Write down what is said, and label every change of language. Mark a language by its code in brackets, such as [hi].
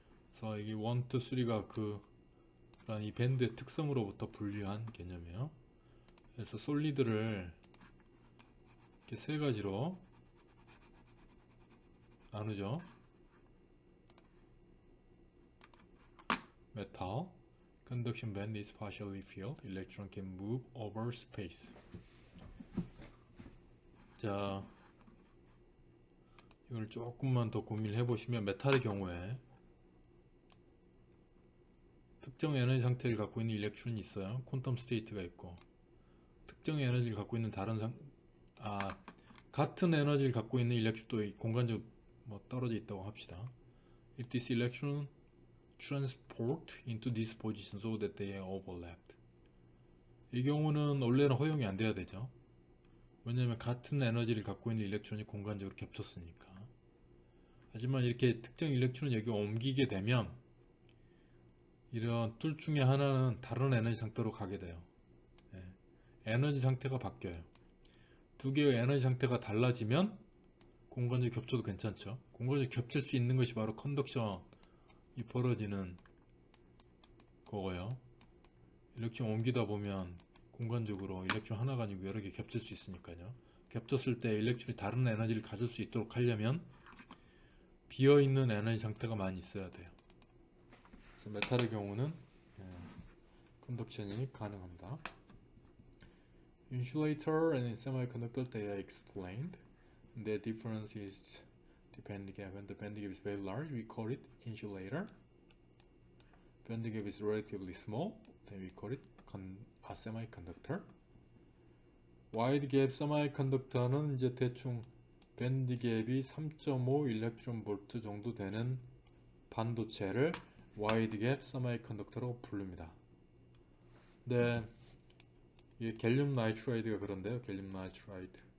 [ko] 그래서 이게 1, 2, 3가 그런 이 밴드의 특성으로부터 분류한 개념이에요. 그래서 솔리드를 이렇게 세 가지로 나누죠. [en] metal, conduction band is partially filled, electron can move over space. [ko] 자, 이걸 조금만 더 고민해 보시면 메탈의 경우에 특정 에너지 상태를 갖고 있는 일렉트론이 있어요. 퀀텀 스테이트가 있고 특정 에너지를 갖고 있는 같은 에너지를 갖고 있는 일렉트론도 공간적으로 떨어져 있다고 합시다. [en] If this electron transport into this position so that they are overlapped. [ko] 이 경우는 원래는 허용이 안 돼야 되죠. 왜냐하면 같은 에너지를 갖고 있는 일렉트론이 공간적으로 겹쳤으니까. 하지만 이렇게 특정 일렉트론이 여기 옮기게 되면 이런 둘 중에 하나는 다른 에너지 상태로 가게 돼요. 네. 에너지 상태가 바뀌어요. 두 개의 에너지 상태가 달라지면 공간적 겹쳐도 괜찮죠. 공간적 겹칠 수 있는 것이 바로 컨덕션이 벌어지는 거고요. 일렉트론 옮기다 보면 공간적으로 일렉트론 하나가 아니고 여러 개 겹칠 수 있으니까요. 겹쳤을 때 일렉트론이 다른 에너지를 가질 수 있도록 하려면 비어있는 에너지 상태가 많이 있어야 돼요. 그래서 메탈의 경우는 컨덕션이 가능합니다. [en] Insulator and semiconductor they are explained. The difference is the band gap. When the band gap is very large, we call it insulator. Band gap is relatively small, then we call it a semiconductor. [ko] Wide gap semiconductor는 이제 대충 밴드 갭이 3.5 일렉트론 볼트 정도 되는 반도체를 와이드 갭 세미컨덕터라고 부릅니다. 네, 이게 갤륨 나이트라이드가 그런데요. 갤륨 나이트라이드.